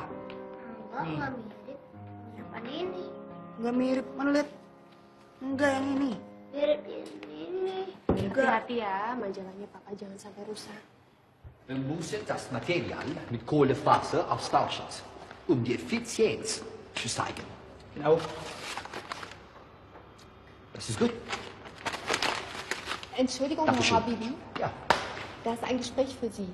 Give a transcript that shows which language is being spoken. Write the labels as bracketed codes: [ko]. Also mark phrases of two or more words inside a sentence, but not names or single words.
[id] Enggak mirip. Yang mana ini? Nggak mirip, mana lihat? Enggak yang ini. Mirip ini. Hati-hati ya, majalahnya papa jangan sampai rusak. [de] We moesten das Material mit Kohlefaser austauschen, die Effizienz zu steigern. Genau. Das ist gut. Entschuldigung, Herr Dankeschön. Habibi. Ja, Da ist ein Gespräch für Sie.